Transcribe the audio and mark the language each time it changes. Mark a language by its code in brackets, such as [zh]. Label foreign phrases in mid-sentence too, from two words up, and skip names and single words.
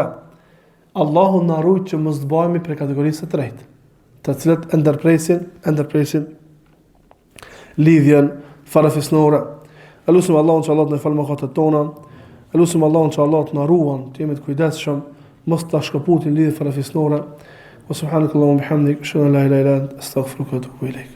[sq] Allahu na ruaj që mos të bëhemi për kategorisë të tretë, të cilët ndërpresin lidhjen farefisnore. Elusim Allahun që Allah të në falë mëkatet tona. Elusim Allahun që Allah të na ruan, të jemi të kujdesshëm, mos ta shkëputin lidhjen farefisnore. [ar] سبحانك اللهم وبحمدك أشهد أن لا إله إلا أنت أستغفرك وأتوب إليك.